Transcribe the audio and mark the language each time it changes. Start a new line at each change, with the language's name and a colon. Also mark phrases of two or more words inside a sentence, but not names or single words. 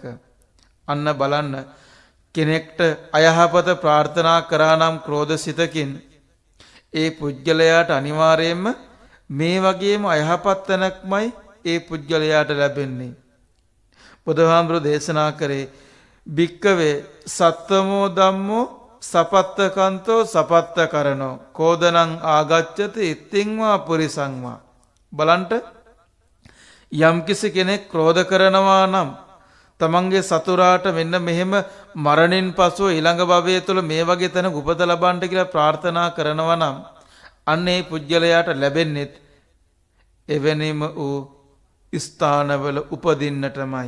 Sinhala: අන්න බලන්න කෙනෙක්ට අයහපත ප්‍රාර්ථනා කරා නම් ක්‍රෝධසිතකින් ඒ පුජ්‍යලයාට අනිවාර්යයෙන්ම මේ වගේම අයහපත් තැනක්මයි ඒ පුජ්‍යලයාට ලැබෙන්නේ. බුදුහාමුදුරු දේශනා කරේ
Pali: භික්කවේ සත්තමෝ ධම්මෝ සපත්තකන්තෝ සපත්ත කරනෝ කෝදනං ආගච්ඡති ඉත්තිංවා පුරිසංවා.
Sinhala: බලන්ට යම්කිසි කෙනෙක් ක්‍රෝධ කරනවා නම් තමන්ගේ සතුරාට මෙන්න මෙහෙම මරණින් පසුව ඊළඟ භවයේ තුල මේ වගේ තැනක උපත ලබන්න කියලා ප්‍රාර්ථනා කරනවා නම් අන්න ඒ පුජ්‍යලයාට ලැබෙන්නේ එවැනිම වූ ස්ථානවල උපදින්නටමයි.